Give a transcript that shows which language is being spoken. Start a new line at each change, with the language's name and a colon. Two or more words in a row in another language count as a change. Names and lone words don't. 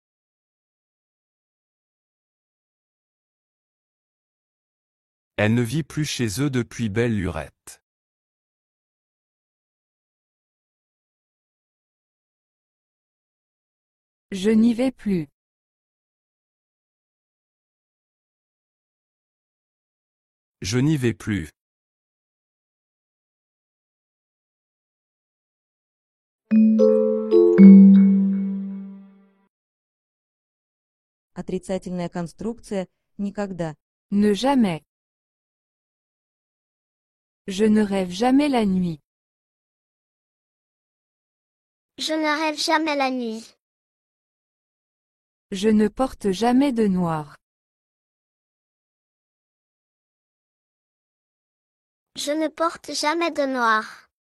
French: Elle ne vit plus chez eux depuis belle lurette. Je n'y vais plus. Je n'y vais plus.
Russian: Отрицательная конструкция никогда.
French: Ne jamais. Je ne rêve jamais la nuit. Je ne rêve jamais la nuit. Je ne porte jamais de noir. Je ne porte jamais de noir.